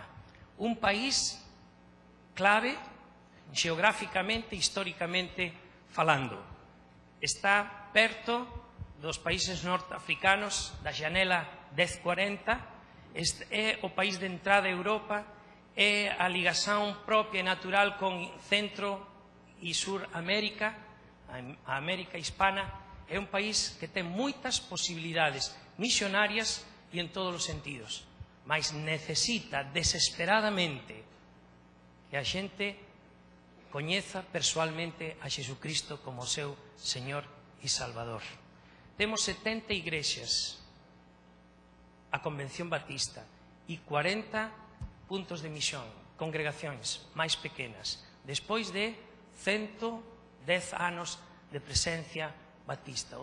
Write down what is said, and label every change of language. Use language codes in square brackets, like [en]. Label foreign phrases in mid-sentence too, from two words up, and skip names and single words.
[gl] Un país clave, geográficamente, históricamente falando. Está perto dos países norteafricanos, da janela 1040, é o país de entrada a Europa, é a ligación propia e natural con Centro e Sur América, a América Hispana, [pt] é um país que tem muitas possibilidades missionárias e em todos os sentidos, mas necessita desesperadamente que a gente conheça pessoalmente a Jesucristo como seu Senhor e Salvador. [gl] Temos 70 igrexas, a Convención Batista, e 40 puntos de misión, congregacións máis pequenas, despois de 110 anos de presencia batista.